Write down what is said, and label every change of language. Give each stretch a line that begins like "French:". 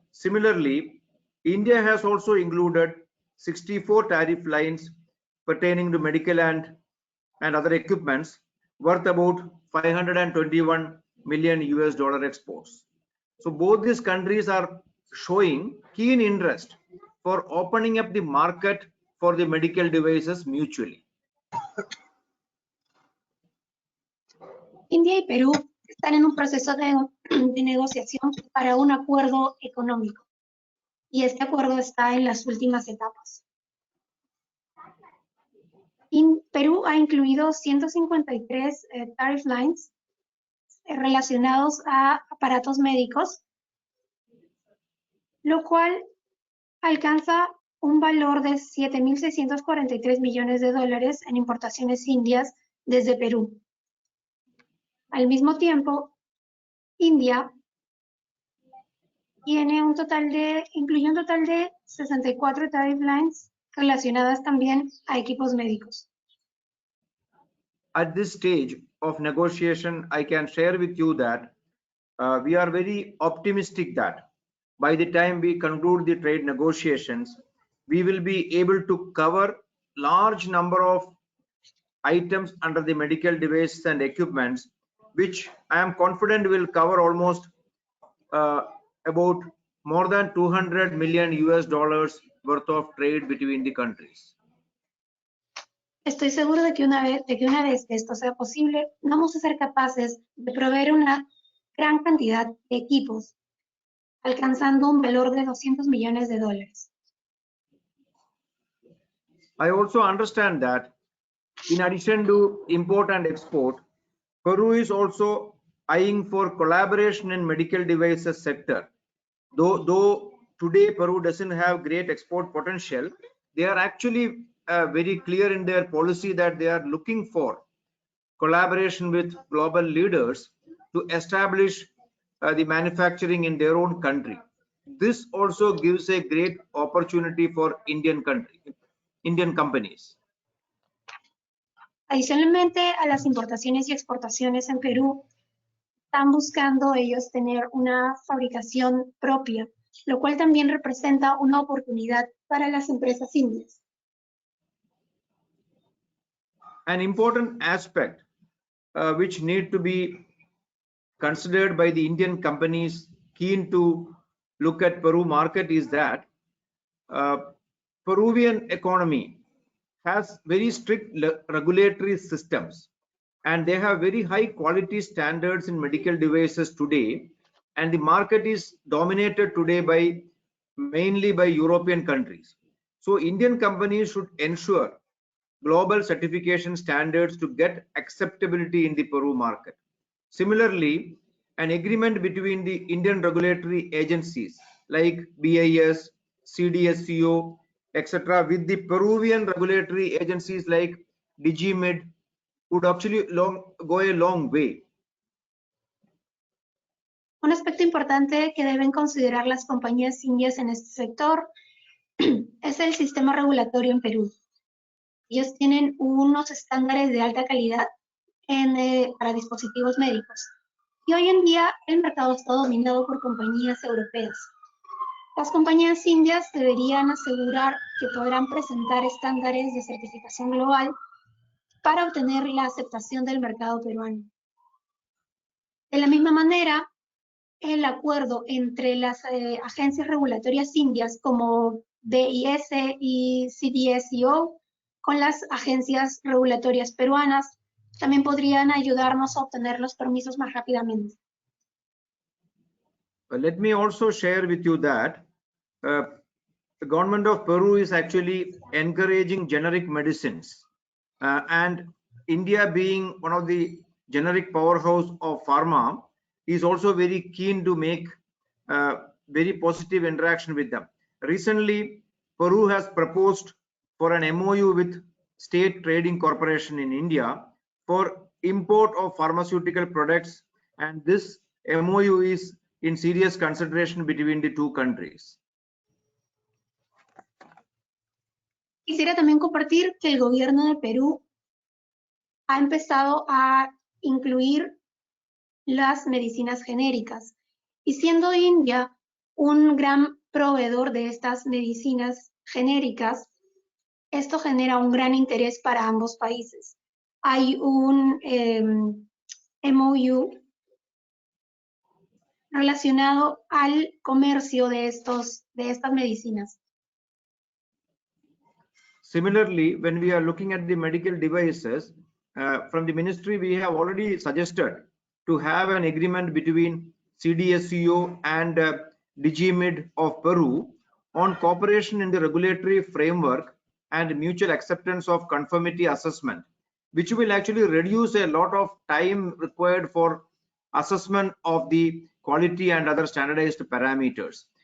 English: Similarly, India has also included 64 tariff lines pertaining to medical and other equipments worth about $521 million exports. So both these countries are showing keen interest for opening up the market for the medical devices mutually.
Spanish: India y Perú están en un proceso de negociación para un acuerdo económico y este acuerdo está en las últimas etapas. Perú ha incluido 153 tariff lines relacionados a aparatos médicos, lo cual alcanza un valor de $7,643 millones en importaciones indias desde Perú. Al mismo tiempo, India incluye un total de 64 tariff lines relacionadas también a equipos médicos.
English: At this stage of negotiation, I can share with you that we are very optimistic that by the time we conclude the trade negotiations, we will be able to cover large number of items under the medical devices and equipments, which I am confident will cover almost about more than $200 million worth of trade between the countries.
Spanish: Estoy seguro de que una vez que esto sea posible, vamos a ser capaces de proveer una gran cantidad de equipos, alcanzando un valor de $200 millones.
English: I also understand that in addition to import and export, Peru is also eyeing for collaboration in medical devices sector. Though today Peru doesn't have great export potential, they are actually very clear in their policy that they are looking for collaboration with global leaders to establish the manufacturing in their own country. This also gives a great opportunity for Indian companies.
Spanish: Adicionalmente a las importaciones y exportaciones en Perú, están buscando ellos tener una fabricación propia, lo cual también representa una oportunidad para las empresas indias.
English: An important aspect which need to be considered by the Indian companies keen to look at Peru market is that Peruvian economy has very strict regulatory systems, and they have very high quality standards in medical devices today, and the market is dominated today mainly by European countries. So Indian companies should ensure global certification standards to get acceptability in the Peru market. Similarly, an agreement between the Indian regulatory agencies like BIS, CDSCO, etc., with the Peruvian regulatory agencies like DigiMed would actually go a long way.
Spanish: Un aspecto importante que deben considerar las compañías indias en este sector es el sistema regulatorio en Perú. Ellos tienen unos estándares de alta calidad para dispositivos médicos. Y hoy en día el mercado está dominado por compañías europeas. Las compañías indias deberían asegurar que podrán presentar estándares de certificación global para obtener la aceptación del mercado peruano. De la misma manera, el acuerdo entre las agencias regulatorias indias como BIS y CDSCO con las agencias regulatorias peruanas también podrían ayudarnos a obtener los permisos más rápidamente.
English: Let me also share with you that the government of Peru is actually encouraging generic medicines, and India being one of the generic powerhouse of pharma is also very keen to make very positive interaction with them. Recently, Peru has proposed for an MOU with State Trading Corporation in India for import of pharmaceutical products, and this MOU is in serious consideration between the two countries.
Spanish: Quisiera también compartir que el gobierno de Perú ha empezado a incluir las medicinas genéricas. Y siendo India un gran proveedor de estas medicinas genéricas, esto genera un gran interés para ambos países. Hay un MOU relacionado al comercio de estas medicinas.
English: Similarly, when we are looking at the medical devices, from the ministry, we have already suggested to have an agreement between CDSCO and DigiMed of Peru on cooperation in the regulatory framework and mutual acceptance of conformity assessment, which will actually reduce a lot of time required for assessment of the quality and other standardized parameters.